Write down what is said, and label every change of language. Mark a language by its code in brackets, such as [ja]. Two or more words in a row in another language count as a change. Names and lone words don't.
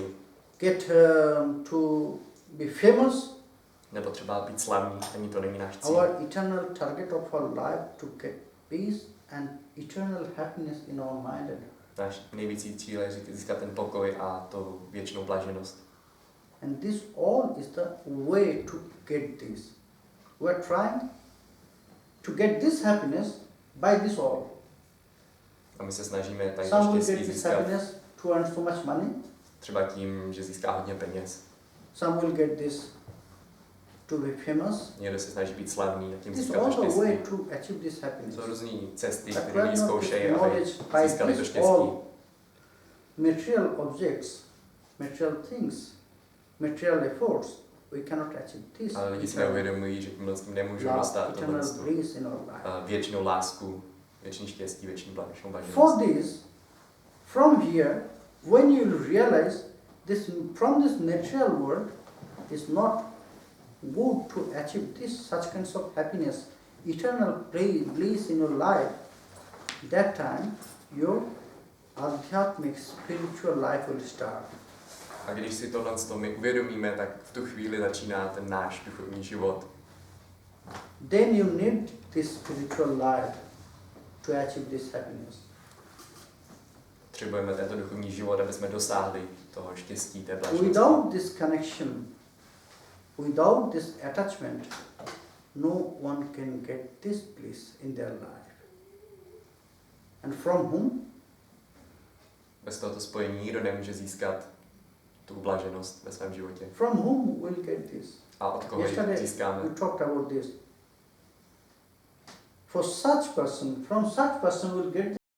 [en] get to be famous. [cs] Nebo třeba být slavný, ani to není náš cíl. [en] Our eternal target of our life to get peace and eternal happiness in our mind and heart. [cs] Náš největší cíl je získat ten pokoj a tu věčnou blaženost. [en] And this all is the way to get this. We are trying to get this happiness by this all. [cs] A my se snažíme tady [en] Some to will [cs] štěstí [en] get this [cs] získat [en] happiness to earn so much money. [cs] třeba tím, že získá hodně peněz. [en] Some will get this to be famous. [cs] Někdo se snaží být slavný a tím [en] This is [cs] získat to [en] all the way [cs] štěstí. [en] to achieve this happiness. [cs] Jsou různé cesty, [en] But [cs] které [en] we [cs] lidi [en] have not [cs] zkoušejí, [en] this [cs] aby [en] knowledge by [cs] získali to [en] this [cs] štěstí. [en] all material objects, material things, material efforts. We cannot achieve this. [cs] Ale lidi si [en] eternal [cs] neuvědomují, že tímhle s tím nemůžou [en] love, [cs] dostat [en] eternal [cs] tohle [en] bliss in our life. [cs] věčnou lásku, věčný štěstí, věčnou [en] For [cs] blaženost. [en] this, from here, when you realize this from this natural world is not good to achieve this such kinds of happiness, eternal bliss in your life, that time your adhyatmic spiritual life will start. [cs] A když si tohle z toho my uvědomíme, tak v tu chvíli začíná ten náš duchovní život. [en] Then you need this spiritual life to achieve this happiness. [cs] Potřebujeme tento duchovní život, aby jsme dosáhli toho štěstí, té blaženosti. [en] Without this connection, without this attachment, no one can get this bliss in their life. And from whom? [cs] Bez tohoto spojení nikdo nemůže získat tu blaženost ve svém životě. [en] From whom will get this? [cs] A od koho ji [en] Yesterday [cs] získáme? [en] we talked about this. For such person, from such person will get